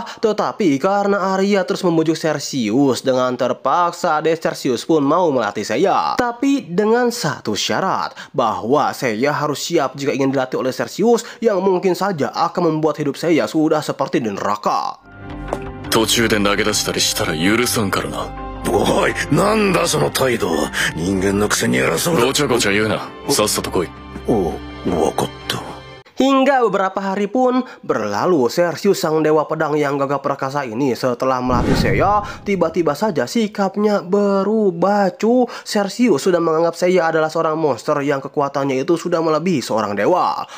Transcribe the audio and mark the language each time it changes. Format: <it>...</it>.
<id>Tetapi karena Arya terus membujuk Cercius, dengan terpaksa Cercius pun mau melatih saya. Tapi dengan satu syarat, bahwa saya harus siap jika ingin dilatih oleh Cercius yang mungkin saja akan membuat hidup saya sudah seperti di neraka.</id> <ja>途中で投げ出したりしたら許さんからな。おい、なんだその態度。人間のくせに偉そうだ。ごちゃごちゃ言うな。さっさと来い。おう、わかった。</ja> <id>Hingga beberapa hari pun berlalu, Sersius sang dewa pedang yang gagah perkasa ini setelah melatih Seiya, tiba-tiba saja sikapnya berubah. Sersius sudah menganggap Seiya adalah seorang monster yang kekuatannya itu sudah melebihi seorang dewa.</id>